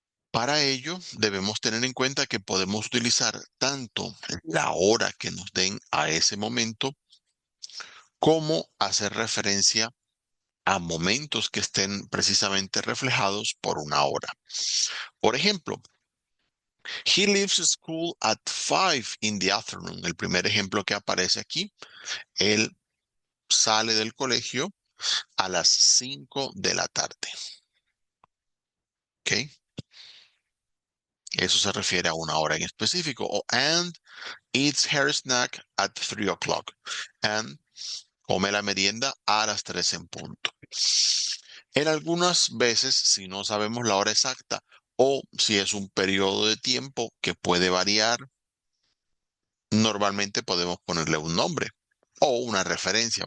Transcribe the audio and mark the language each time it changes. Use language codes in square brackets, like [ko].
[es] Para ello, debemos tener en cuenta que podemos utilizar tanto la hora que nos den a ese momento como hacer referencia a momentos que estén precisamente reflejados por una hora. Por ejemplo, [en] he leaves school at 5 in the afternoon. [es] El primer ejemplo que aparece aquí, él sale del colegio a las 5 de la tarde. ¿Ok? Eso se refiere a una hora en específico. [en] O and eats her snack at 3 o'clock. [es] And come la merienda a las 3 en punto. En algunas veces, si no sabemos la hora exacta o si es un periodo de tiempo que puede variar, normalmente podemos ponerle un nombre o una referencia.